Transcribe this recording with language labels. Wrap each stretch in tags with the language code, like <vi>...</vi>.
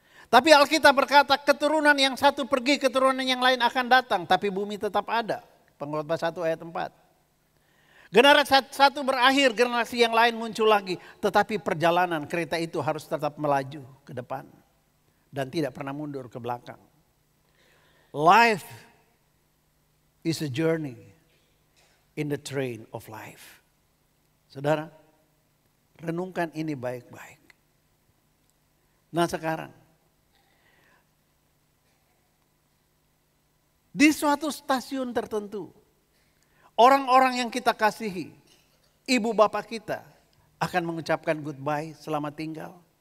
<id>Tapi Alkitab berkata keturunan yang satu pergi, keturunan yang lain akan datang. Tapi bumi tetap ada. Pengkhotbah 1 ayat 4. Generasi satu berakhir, generasi yang lain muncul lagi. Tetapi perjalanan kereta itu harus tetap melaju ke depan. Dan tidak pernah mundur ke belakang.</id> <en>Life is a journey in the train of life.</en> <id>Saudara, renungkan ini baik-baik. Nah sekarang, di suatu stasiun tertentu, orang-orang yang kita kasihi, ibu bapak kita akan mengucapkan goodbye, selamat tinggal.</id>